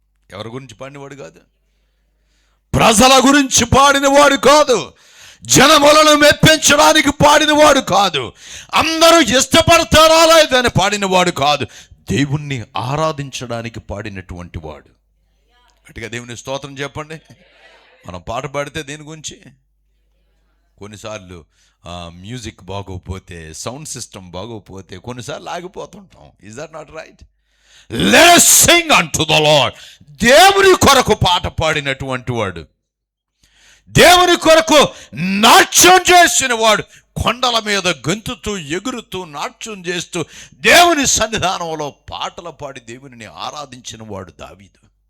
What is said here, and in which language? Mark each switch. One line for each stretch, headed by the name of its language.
Telugu: ఎవరి గురించి పాడినవాడు కాదు? ప్రజల గురించి పాడినవాడు కాదు, జనములను మెప్పించడానికి పాడినవాడు కాదు, అందరూ ఇష్టపడతారా లేదని పాడినవాడు కాదు, దేవుణ్ణి ఆరాధించడానికి పాడినటువంటి వాడు. గట్టిగా దేవుని స్తోత్రం చెప్పండి. మనం పాట పాడితే దేని గురించి? కొన్నిసార్లు మ్యూజిక్ బాగోపోతే, సౌండ్ సిస్టమ్ బాగోపోతే కొన్నిసార్లు ఆగిపోతుంటాం.
English: Is that not right? Let us sing unto the Lord.
Telugu: దేవుని కొరకు పాట పాడినటువంటి వాడు, దేవుని కొరకు నాట్యం చేసిన వాడు, కొండల మీద గెంతుతూ ఎగురుతూ నాట్యం చేస్తూ దేవుని సన్నిధానంలో పాటలు పాడి దేవునిని ఆరాధించిన వాడు దావీదు.